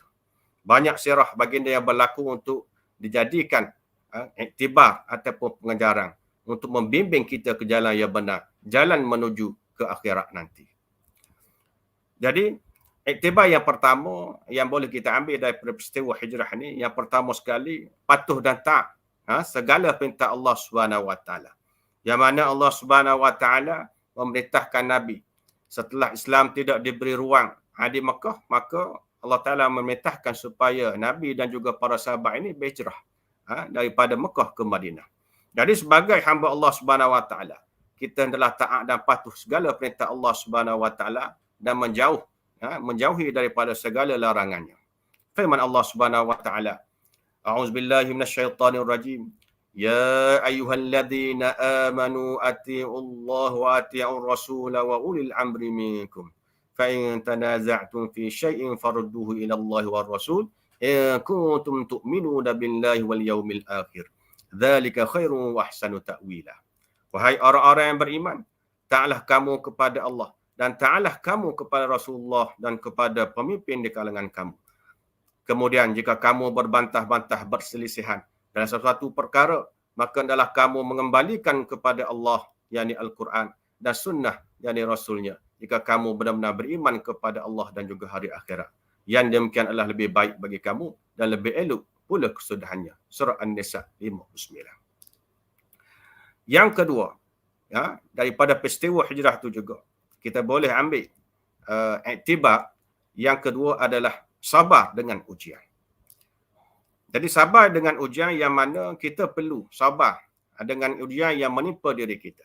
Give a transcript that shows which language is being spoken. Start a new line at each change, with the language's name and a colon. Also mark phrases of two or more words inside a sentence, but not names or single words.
Malay: Banyak sirah baginda yang berlaku untuk dijadikan iktibar ataupun pengajaran untuk membimbing kita ke jalan yang benar, jalan menuju ke akhirat nanti. Jadi iktibar yang pertama yang boleh kita ambil daripada peristiwa hijrah ini, yang pertama sekali patuh dan taat segala perintah
Arabic: الله سبحانه وتعالى.
Malay: Yang mana
Arabic: الله سبحانه وتعالى
Malay: memerintahkan Nabi setelah Islam tidak diberi ruang di Mekah, maka
Arabic: الله تعالى
Malay: memerintahkan supaya Nabi dan juga para sahabat ini berhijrah daripada Mekah ke Madinah. Jadi sebagai hamba
Arabic: الله سبحانه وتعالى,
Malay: kita hendaklah taat dan patuh segala perintah
Arabic: الله سبحانه وتعالى
Malay: dan menjauhi daripada segala larangannya.
Arabic: Firman الله سبحانه وتعالى أعوذ بالله من الشيطان الرجيم. يا أيها الذين آمنوا أطيعوا الله وأطيعوا الرسول وأولي الأمر منكم. فإن تنازعتم في شيء فردوه إلى الله والرسول إن كنتم تؤمنون بالله واليوم الآخر. ذلك خير وأحسن تأويلا.
Malay: Wahai orang-orang yang beriman, taatlah kamu kepada Allah dan taatlah kamu kepada Rasulullah dan kepada pemimpin di kalangan kamu. Kemudian jika kamu berbantah-bantah berselisihan dalam sesuatu perkara, maka hendaklah kamu mengembalikan kepada Allah, yakni Al-Quran, dan sunnah, yakni Rasulnya, jika kamu benar-benar beriman kepada Allah dan juga hari akhirat. Yang demikian adalah lebih baik bagi kamu dan lebih elok pula kesudahannya. Surah An-Nisa 59. Yang kedua, daripada peristiwa hijrah itu juga, kita boleh ambil iktibar. Yang kedua adalah sabar dengan ujian. Jadi sabar dengan ujian yang mana kita perlu sabar dengan ujian yang menimpa diri kita.